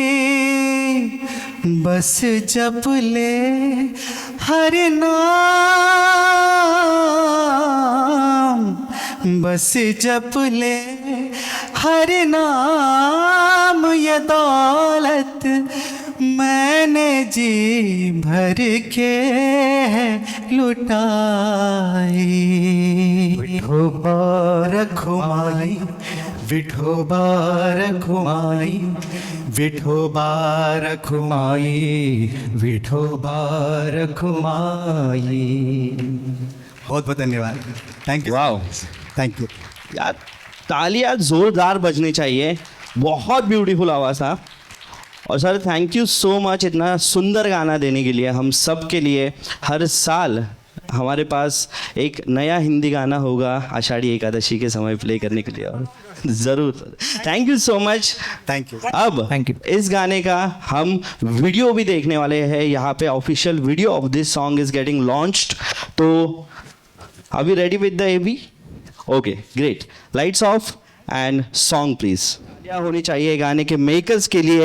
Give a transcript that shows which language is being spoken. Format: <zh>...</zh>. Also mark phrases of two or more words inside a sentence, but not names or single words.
<hi>बस जप ले हर नाम, बस जप ले हर नाम, ये दौलत मैंने जी भर के लुटाई. विठोबा रखुमाई, विठोबा रखुमाई, विठोबा रखुमाई, विठोबा रखुमाई. बहुत बहुत धन्यवाद.</hi> <en>thank you. वाओ thank you.</en> <hi>यार तालियां जोरदार बजनी चाहिए. बहुत ब्यूटीफुल आवाज़ था. और सर</hi> <en>thank you so much</en> <hi>इतना सुंदर गाना देने के लिए. हम सब के लिए हर साल हमारे पास एक नया हिंदी गाना होगा आषाढ़ी एकादशी के समय प्ले करने के लिए. और ज़रूर सर</hi> <en>thank you so much. thank you.</en> <hi>अब</hi> <en>Thank you.</en> <hi>इस गाने का हम वीडियो भी देखने वाले हैं. यहाँ पे</hi> <en>official video of this song is getting launched. to are we ready with the AB okay great. lights off and song please.</en> <hi>क्या होनी चाहिए गाने के मेकर्स के लिए.</hi>